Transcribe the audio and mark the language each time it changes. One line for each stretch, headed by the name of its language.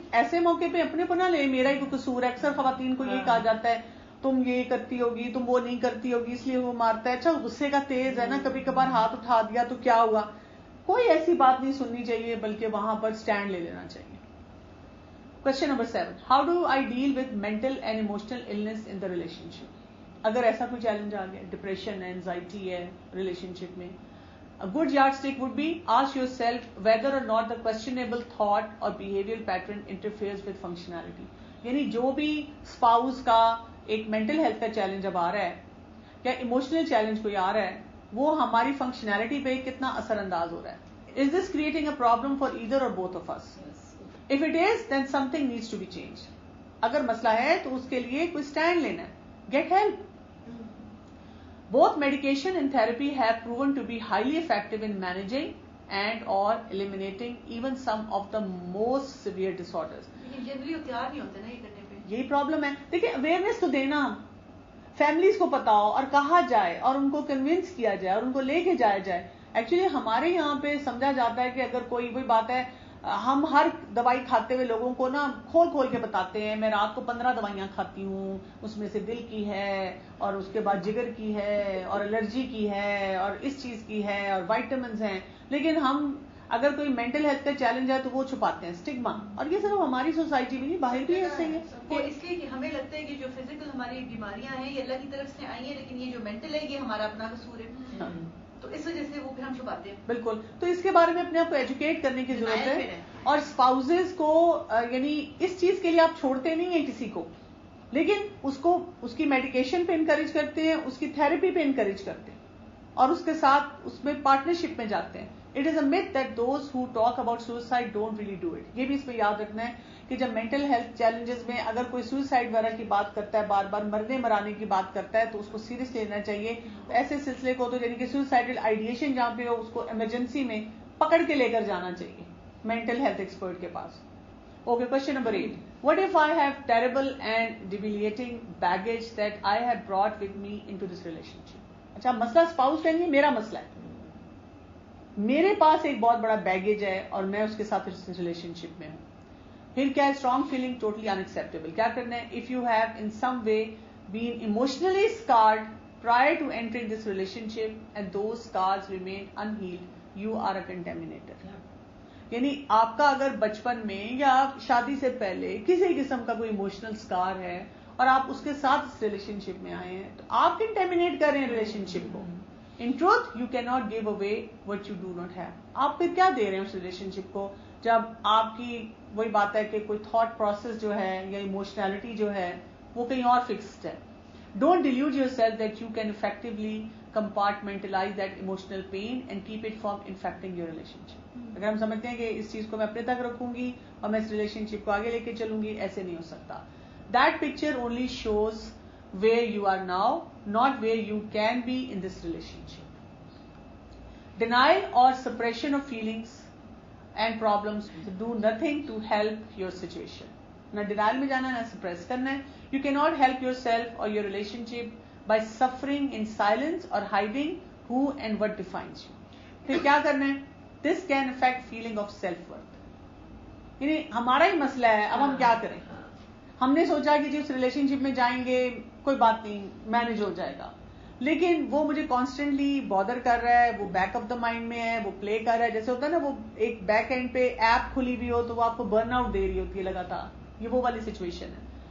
Urdu: ایسے موقع پہ اپنے کو نہ لے میرا ہی کوئی قصور ہے. اکثر خواتین کو یہ کہا جاتا ہے تم یہ کرتی ہوگی, تم وہ نہیں کرتی ہوگی, اس لیے وہ مارتا ہے. اچھا غصے کا تیز ہے نا, کبھی کبھار ہاتھ اٹھا دیا تو کیا ہوا, کوئی ایسی بات نہیں سننی چاہیے, بلکہ وہاں پر سٹینڈ لے لینا چاہیے.
English: Question number 7. How do I deal with mental and emotional illness in the relationship?
Urdu: اگر ایسا کوئی چیلنج آ گیا, ڈپریشن ہے, اینزائٹی ہے ریلیشن شپ میں,
English: a good yardstick would be ask yourself whether or not the questionable thought or behavioral pattern interferes with functionality.
Urdu: یعنی جو بھی اسپاؤس کا ایک مینٹل ہیلتھ کا چیلنج اب آ رہا ہے یا ایموشنل چیلنج کوئی آ رہا ہے, وہ ہماری فنکشنالٹی پہ کتنا اثر انداز ہو رہا ہے.
English: Is this creating a problem for either or both of us? If it is, then something needs to be changed.
Urdu: اگر مسئلہ ہے تو اس کے لیے کوئی اسٹینڈ لینا ہے.
English: Get help. Both medication and therapy have proven to be highly effective in managing and or eliminating even some of the most severe disorders.
Urdu: لیکن جنرلی وہ تیار نہیں ہوتے نا یہ کرنے پہ. یہی پرابلم ہے. دیکھیں اویئرنیس تو دینا, فیملیز کو پتا ہو اور کہا جائے اور ان کو کنونس کیا جائے اور ان کو لے کے جایا جائے. ایکچولی ہمارے یہاں پہ سمجھا جاتا ہے کہ اگر کوئی وہی بات ہے, ہم ہر دوائی کھاتے ہوئے لوگوں کو نا کھول کھول کے بتاتے ہیں, میں رات کو 15 دوائیاں کھاتی ہوں, اس میں سے دل کی ہے اور اس کے بعد جگر کی ہے اور الرجی کی ہے اور اس چیز کی ہے اور وائٹامنز ہیں. لیکن ہم اگر کوئی مینٹل ہیلتھ کا چیلنج ہے تو وہ چھپاتے ہیں, اسٹگما. اور یہ صرف ہماری سوسائٹی میں نہیں, باہر بھی ایسے ہی ہے. وہ اس لیے کہ ہمیں لگتا ہے کہ جو فزیکل ہماری بیماریاں ہیں یہ اللہ کی طرف سے آئی ہیں, لیکن یہ جو مینٹل ہے یہ ہمارا اپنا قصور ہے, تو اس وجہ سے وہ پھر ہم چھپاتے ہیں. بالکل. تو اس کے بارے میں اپنے آپ کو ایجوکیٹ کرنے کی ضرورت ہے. اور اسپاؤزز کو یعنی اس چیز کے لیے آپ چھوڑتے نہیں ہیں کسی کو, لیکن اس کو اس کی میڈیکیشن پہ انکریج کرتے ہیں, اس کی تھراپی پہ انکریج کرتے ہیں, اور اس کے ساتھ اس میں پارٹنرشپ میں جاتے ہیں.
English: It is a myth that those who talk about suicide don't really do it.
Urdu: یہ بھی اس میں یاد رکھنا ہے کہ جب مینٹل ہیلتھ چیلنجز میں اگر کوئی سوئسائڈ وغیرہ کی بات کرتا ہے, بار بار مرنے مرانے کی بات کرتا ہے, تو اس کو سیریس لینا چاہیے. ایسے سلسلے کو تو یعنی کہ سوئسائڈل آئیڈیشن جہاں پہ ہو اس کو ایمرجنسی میں پکڑ کے لے کر جانا چاہیے مینٹل ہیلتھ ایکسپرٹ کے پاس.
English: Okay, question number 8. What if I have terrible and debilitating baggage that I have brought with me into this relationship?
Urdu: اچھا, مسئلہ اسپاؤس کا نہیں, میرا مسئلہ ہے. میرے پاس ایک بہت بڑا بیگیج ہے اور میں اس کے ساتھ ریلیشن شپ میں ہوں. پھر کیا ہے,
English: Strong feeling totally unacceptable.
Urdu: کیا کرنا ہے,
English: If you have in some way been emotionally scarred prior to entering this relationship and those scars remain unhealed, you are a contaminator.
Urdu: یعنی آپ کا اگر بچپن میں یا شادی سے پہلے کسی قسم کا کوئی ایموشنل اسکار ہے اور آپ اس کے ساتھ اس ریلیشن شپ میں آئے ہیں, تو آپ کنٹیمینیٹ کر رہے ہیں ریلیشن شپ کو.
English: In truth, you cannot give away what you do not have.
Urdu: آپ پھر کیا دے رہے ہیں اس ریلیشن شپ کو, جب آپ کی وہی بات ہے کہ کوئی تھاٹ پروسیس جو ہے یا ایموشنالٹی جو ہے وہ کہیں اور فکسڈ ہے.
English: Don't delude yourself that you can effectively compartmentalize that emotional pain and keep it from infecting your relationship.
Urdu: اگر ہم سمجھتے ہیں کہ اس چیز کو میں اپنے تک رکھوں گی اور میں اس ریلیشن شپ کو آگے لے کے چلوں گی, ایسے نہیں ہو سکتا.
English: That picture only shows where you are now, not where you can be in this relationship. Denial or suppression of feelings and problems do nothing to help your situation.
Urdu: نہ ڈینائل میں جانا, نہ سپریس کرنا ہے.
English: You cannot help yourself or your relationship by suffering in silence or hiding who and what defines you.
Urdu: پھر کیا کرنا ہے,
English: this can affect feeling of self-worth.
Urdu: یعنی ہمارا ہی مسئلہ ہے, اب ہم کیا کریں. ہم نے سوچا کہ جی اس ریلیشن شپ میں جائیں گے کوئی بات نہیں, مینج ہو جائے گا, لیکن وہ مجھے کانسٹنٹلی بادر کر رہا ہے, وہ
English: back of the mind
Urdu: میں ہے, وہ پلے کر رہا ہے. جیسے ہوتا ہے نا, وہ ایک بیک اینڈ پہ ایپ کھلی ہوئی ہو تو وہ آپ کو برن آؤٹ دے رہی ہوتی ہے لگاتار, یہ وہ والی سچویشن ہے.